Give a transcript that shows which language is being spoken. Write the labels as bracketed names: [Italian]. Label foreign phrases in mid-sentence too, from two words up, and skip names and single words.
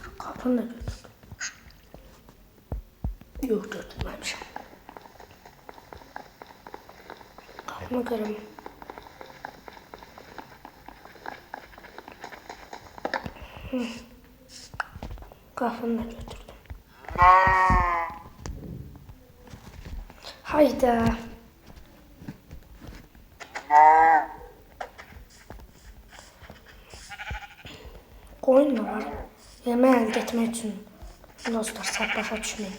[Turkish] Kapını da götürdüm. Yok götürmemişim. Kapını kırım. Kapını da götürdüm. Hayda. [Azerbaijani] Qoyun var. Yemək əldə etmək üçün dostlar, səhv başa düşməyin.